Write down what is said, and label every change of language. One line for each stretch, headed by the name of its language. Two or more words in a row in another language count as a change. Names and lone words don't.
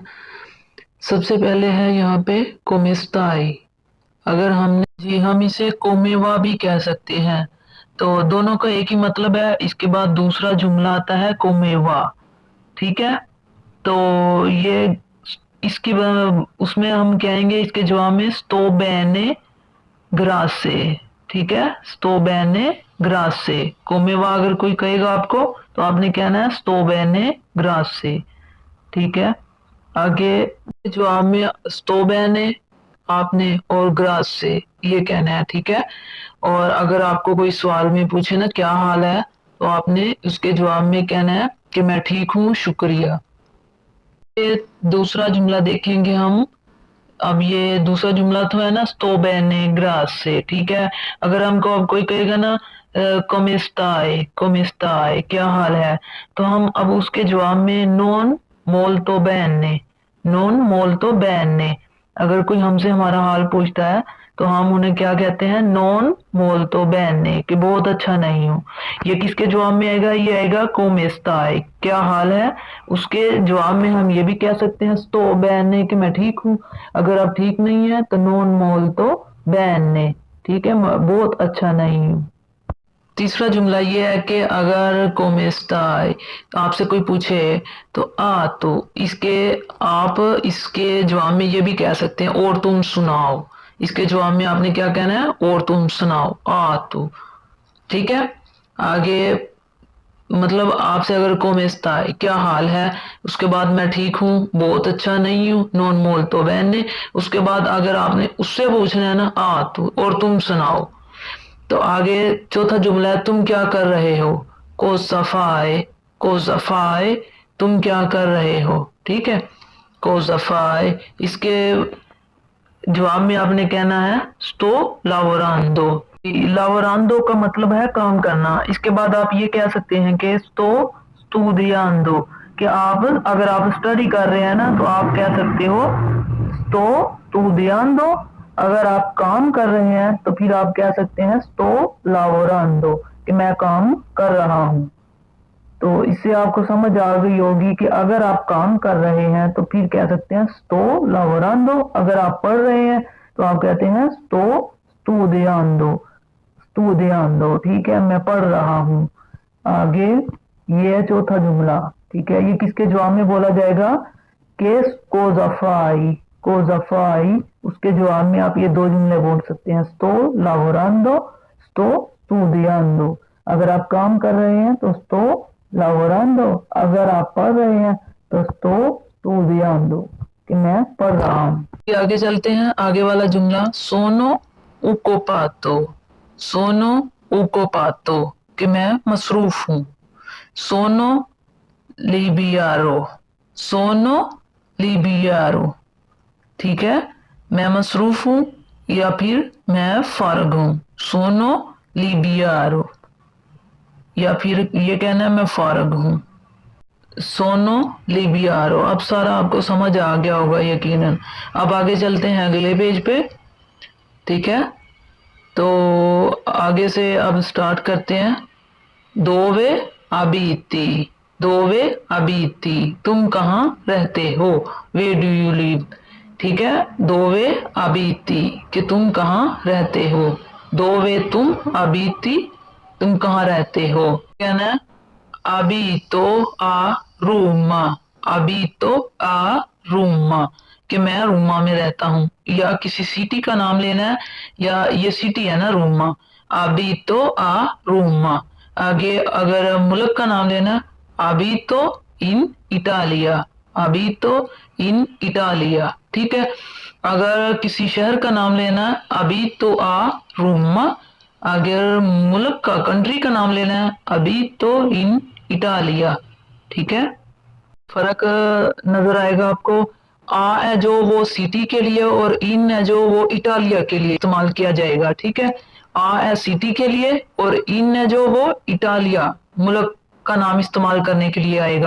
Hindi: सबसे पहले है यहाँ पे कोमेस्ताई। अगर हम इसे कोमेवा भी कह सकते हैं, तो दोनों का एक ही मतलब है। इसके बाद दूसरा जुमला आता है कोमेवा, ठीक है। तो ये इसकी उसमें हम कहेंगे इसके जवाब में
Italian: sto bene grazie,
Hindi: ठीक है।
Italian: sto bene grazie।
Hindi: कोमेवा अगर कोई कहेगा आपको तो आपने कहना है
Italian: sto bene grazie,
Hindi: ठीक है। आगे जवाब में
Italian: sto bene
Hindi: आपने और grazie ये कहना है, ठीक है। और अगर आपको कोई सवाल में पूछे ना क्या हाल है, तो आपने उसके जवाब में कहना है कि मैं ठीक हूँ, शुक्रिया। दूसरा जुमला देखेंगे हम। अब ये दूसरा जुमला तो है ना
Italian: sto bene grazie,
Hindi: ठीक है। अगर हमको कोई कहेगा ना
Italian: come stai
Hindi: क्या हाल है, तो हम अब उसके जवाब में
Italian: non molto bene
Hindi: अगर कोई हमसे हमारा हाल पूछता है तो हम उन्हें क्या कहते हैं,
Italian: non molto bene
Hindi: कि बहुत अच्छा नहीं हूँ। ये किसके जवाब में आएगा, ये आएगा
Italian: come stai
Hindi: क्या हाल है। उसके जवाब में हम ये भी कह सकते हैं
Italian: sto bene
Hindi: कि मैं ठीक हूँ। अगर आप ठीक नहीं है तो
Italian: non molto bene,
Hindi: ठीक है, बहुत अच्छा नहीं हूँ। तीसरा जुमला ये है कि अगर
Italian: come stai
Hindi: आपसे कोई पूछे तो तो आप इसके जवाब में ये भी कह सकते हैं और तुम सुनाओ। इसके जवाब में आपने क्या कहना है, और तुम सुनाओ, तो ठीक है। आगे मतलब आपसे अगर
Italian: come stai
Hindi: क्या हाल है, उसके बाद मैं ठीक हूँ, बहुत अच्छा नहीं हूँ,
Italian: non molto bene।
Hindi: उसके बाद अगर आपने उससे पूछना है ना तो और तुम सुनाओ, तो आगे चौथा जुमला है तुम क्या कर रहे हो,
Italian: cosa fai
Hindi: तुम क्या कर रहे हो, ठीक है,
Italian: cosa fai।
Hindi: इसके जवाब में आपने कहना है
Italian: sto lavorando
Hindi: का मतलब है काम करना। इसके बाद आप ये कह सकते हैं कि
Italian: sto studiando
Hindi: कि आप अगर आप स्टडी कर रहे हैं ना तो आप कह सकते हो
Italian: sto studiando।
Hindi: अगर आप काम कर रहे हैं तो फिर आप कह सकते हैं
Italian: sto lavorando
Hindi: कि मैं काम कर रहा हूँ। तो इससे आपको समझ आ गई होगी कि अगर आप काम कर रहे हैं तो फिर कह सकते हैं
Italian: sto lavorando।
Hindi: अगर आप पढ़ रहे हैं तो आप कहते हैं
Italian: sto studiando,
Hindi: ठीक है, मैं पढ़ रहा हूँ। आगे ये है चौथा जुमला, ठीक है। ये किसके जवाब में बोला जाएगा, कि
Italian: cosa fai
Hindi: उसके जवाब में आप ये दो जुमले बोल सकते हैं,
Italian: sto lavorando, sto studiando।
Hindi: अगर आप काम कर रहे हैं तो
Italian: sto lavorando,
Hindi: अगर आप पढ़ रहे हैं तो
Italian: sto studiando
Hindi: कि मैं पढ़ रहा हूँ। आगे चलते हैं, आगे वाला जुमला
Italian: sono occupato
Hindi: कि मैं मसरूफ हूँ।
Italian: sono libero,
Hindi: ठीक है, मैं मसरूफ हूँ या फिर मैं फारग हूँ।
Italian: sono libero
Hindi: या फिर ये कहना है मैं फारग हूँ,
Italian: sono libero।
Hindi: अब सारा आपको समझ आ गया होगा यकीनन। अब आगे चलते हैं अगले पेज पे, ठीक है। तो आगे से अब स्टार्ट करते हैं।
Italian: dove abiti
Hindi: तुम कहाँ रहते हो,
English: where do you live,
Hindi: ठीक है।
Italian: dove abiti
Hindi: कि तुम कहाँ रहते हो, dove तुम abiti तुम कहाँ रहते हो। कहना है
Italian: abito a Roma
Hindi: कि मैं रोमा में रहता हूँ। या किसी सिटी का नाम लेना है, या ये सिटी है ना रोमा,
Italian: abito a Roma।
Hindi: आगे अगर मुल्क का नाम लेना,
Italian: abito in Italia, abito in Italia,
Hindi: ठीक है. अगर किसी शहर का नाम लेना है
Italian: abito a Roma.
Hindi: अगर मुल्क का कंट्री का नाम लेना है
Italian: abito in Italia,
Hindi: ठीक है. फ़र्क़ नज़र आएगा आप को. आ है जो वो सिटी के लिए और इन है जो वो इटालिया के लिए इस्तेमाल किया जाएगा, ठीक है. आ है सिटी के लिए और इन है जो वो इटालिया मुल्क का नाम इस्तेमाल करने के लिए आएगा.